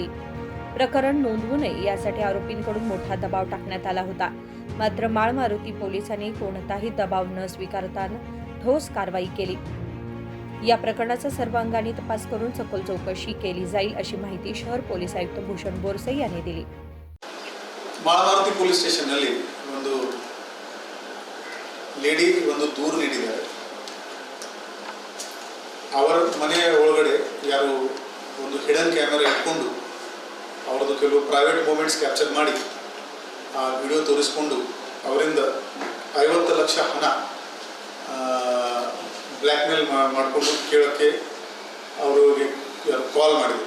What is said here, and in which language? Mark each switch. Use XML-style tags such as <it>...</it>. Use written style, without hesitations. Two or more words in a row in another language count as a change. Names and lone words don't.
<mr>प्रकरण नोंदवू नये यासाठी आरोपींकडून मोठा दबाव टाकण्यात आला होता. मात्र माळमारुती पोलिसांनी कोणताही दबाव न स्वीकारता ठोस कारवाई केली. या प्रकरणाचा सर्व अंगाने तपास करून सखोल चौकशी केली जाईल अशी माहिती शहर पोलीस आयुक्त भूषण बोरसे यांनी दिली.</mr> <kn>ಮಾಳಮಾರುತಿ</kn> <en>police stationನಲ್ಲಿ</en> <kn>ಒಂದು ಲೇಡಿ ಒಂದು ದೂರು ನೀಡಿದ್ದಾರೆ. ಅವರ ಮನೆಯ ಒಳಗಡೆ ಯಾರು ಒಂದು</kn> <en>hidden camera</en> <kn>ಇಟ್ಕೊಂಡು ಅವರದ್ದು ಕೆಲವು</kn> <en>private moments capture</en> <kn>ಮಾಡಿ ಆ ವಿಡಿಯೋ ತೋರಿಸ್ಕೊಂಡು ಅವರಿಂದ 50 ಲಕ್ಷ ಹಣ ಬ್ಲ್ಯಾಕ್ಮೇಲ್ ಮಾಡಿಕೊಂಡು ಕೇಳೋಕ್ಕೆ ಅವರಿಗೆ ಯಾರು ಕಾಲ್ ಮಾಡಿದರು.</kn>